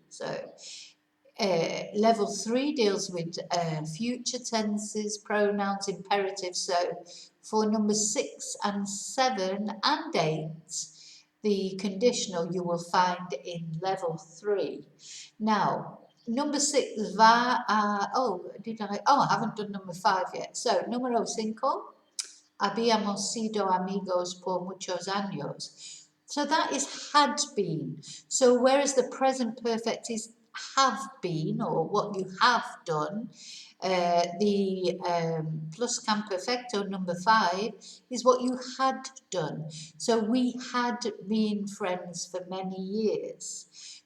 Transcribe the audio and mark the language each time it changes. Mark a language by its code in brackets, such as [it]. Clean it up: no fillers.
[en] So level 3 deals with future tenses, pronouns, imperatives. So for number 6 and 7 and 8, the conditional you will find in level 3. Now, number 6, I haven't done number 5 yet. [es] So, número 5, habíamos sido amigos por muchos años. [en] So that is had been. So whereas the present perfect is have been, or what you have done, the pluscuamperfecto number 5 is what you had done. So we had been friends for many years.